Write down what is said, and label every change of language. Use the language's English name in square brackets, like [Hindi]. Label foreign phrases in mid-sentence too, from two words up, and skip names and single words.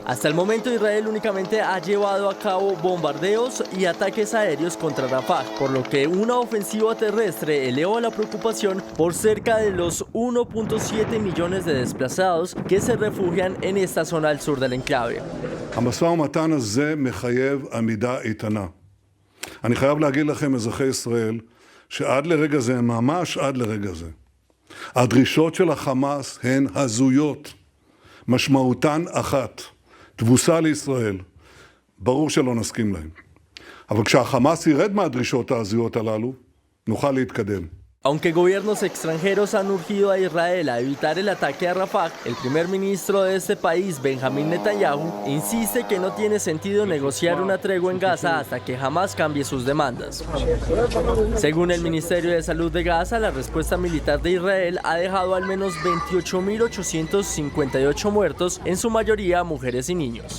[Spanish] Hasta el momento, Israel únicamente ha llevado a cabo bombardeos y ataques aéreos contra Rafah, por lo que una ofensiva terrestre eleva la preocupación por cerca de los 1.7 millones de desplazados que se refugian en esta zona al sur del enclave. [Hebrew] המשא ומתן הזה מחייב עמידה איתנה. אני חייב להגיד לכם, אזרחי ישראל, שעד לרגע זה, ממש עד לרגע זה, הדרישות של החמאס הן הזויות. משמעותן אחת, תבוסה לישראל. ברור שלא נסכים להם. אבל כשהחמאס ירד מהדרישות ההזויות הללו, נוכל להתקדם. [Spanish] Aunque gobiernos extranjeros han urgido a Israel a evitar el ataque a Rafah, el primer ministro de este país, Benjamin Netanyahu, insiste que no tiene sentido negociar una tregua en Gaza hasta que Hamas cambie sus demandas. Según el Ministerio de Salud de Gaza, la respuesta militar de Israel ha dejado al menos 28.858 muertos, en su mayoría mujeres y niños.